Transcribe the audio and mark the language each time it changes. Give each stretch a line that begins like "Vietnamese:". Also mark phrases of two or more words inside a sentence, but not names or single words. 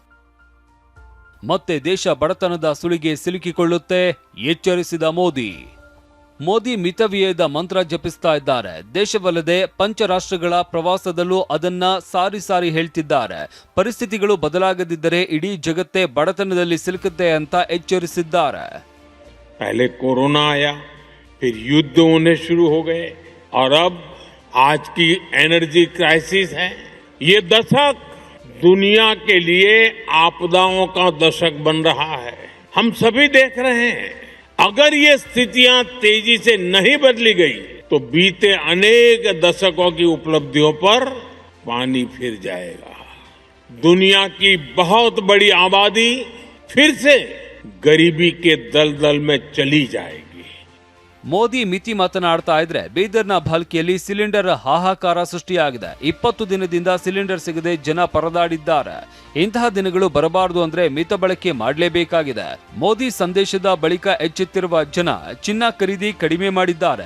Kannada: ಮತ್ತೆ ದೇಶ ಬಡತನದ ಸುಳಿಗೆ ಸಿಲುಕಿಕೊಳ್ಳುತ್ತೆ, ಎಚ್ಚರಿಸಿದ ಮೋದಿ ಮಿತವ್ಯಯದ ಮಂತ್ರ ಜಪಿಸ್ತಾ ಇದ್ದಾರೆ. ದೇಶವಲ್ಲದೆ ಪಂಚರಾಷ್ಟ್ರಗಳ ಪ್ರವಾಸದಲ್ಲೂ ಅದನ್ನ ಸಾರಿ ಹೇಳ್ತಿದ್ದಾರೆ. ಪರಿಸ್ಥಿತಿಗಳು ಬದಲಾಗದಿದ್ದರೆ ಇಡೀ ಜಗತ್ತೇ ಬಡತನದಲ್ಲಿ ಸಿಲುಕುತ್ತೆ ಅಂತ ಎಚ್ಚರಿಸಿದ್ದಾರೆ.
Hindi: पहले कोरोना आया, फिर युद्ध होने शुरू हो गए और अब आज की
English: energy crisis
Hindi: है. ये दशक दुनिया के लिए आपदाओं का दशक बन रहा है. हम सभी देख रहे हैं, अगर ये स्थितियां तेजी से नहीं बदली गई तो बीते अनेक दशकों की उपलब्धियों पर पानी फिर जाएगा. दुनिया की बहुत बड़ी आबादी फिर से गरीबी के दलदल में चली जाएगी.
Kannada: ಮೋದಿ ಮಿತಿ ಮಾತನಾಡ್ತಾ ಇದ್ರೆ ಬೀದರ್ನ ಭಾಲ್ಕಿಯಲ್ಲಿ ಸಿಲಿಂಡರ್ ಹಾಹಾಕಾರ ಸೃಷ್ಟಿಯಾಗಿದೆ. 20 ದಿನದಿಂದ ಸಿಲಿಂಡರ್ ಸಿಗದೆ ಜನ ಪರದಾಡಿದ್ದಾರೆ. ಇಂತಹ ದಿನಗಳು ಬರಬಾರದು ಅಂದ್ರೆ ಮಿತ ಬಳಕೆ ಮಾಡಲೇಬೇಕಾಗಿದೆ. ಮೋದಿ ಸಂದೇಶದ ಬಳಿಕ ಎಚ್ಚೆತ್ತಿರುವ ಜನ ಚಿನ್ನ ಖರೀದಿ ಕಡಿಮೆ ಮಾಡಿದ್ದಾರೆ.